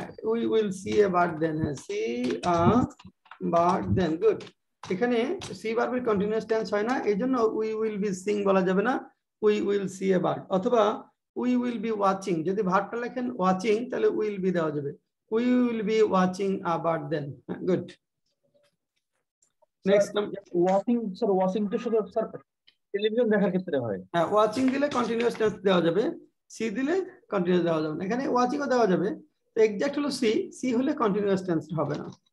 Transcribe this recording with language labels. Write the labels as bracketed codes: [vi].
[en] We will see a bird then, see a bird then, good। [bn] এখানে C ভার্বের continuous tense হয় না, এইজন্য [en] we will be seeing [bn] বলা যাবে না, [en] we will see a bird। [bn] অথবা [en] we will be watching, [bn] যদি ভার্বটা লেখেন ওয়াচিং তাহলে [en] will be [bn] দেওয়া যাবে, [en] we will be watching a bird then, good। [bn] Next, watching তো শুধু স্যার টেলিভিশন দেখার ক্ষেত্রে হয়। হ্যাঁ, ওয়াচিং দিলে কন্টিনিউয়াস টেন্স দেওয়া যাবে, সি দিলে কন্টিনিউয়াস দেওয়া যাবে না। এখানে ওয়াচিংও দেওয়া যাবে, তো এক্সাক্ট হলো সি হলে কন্টিনিউয়াস টেন্স হবে না।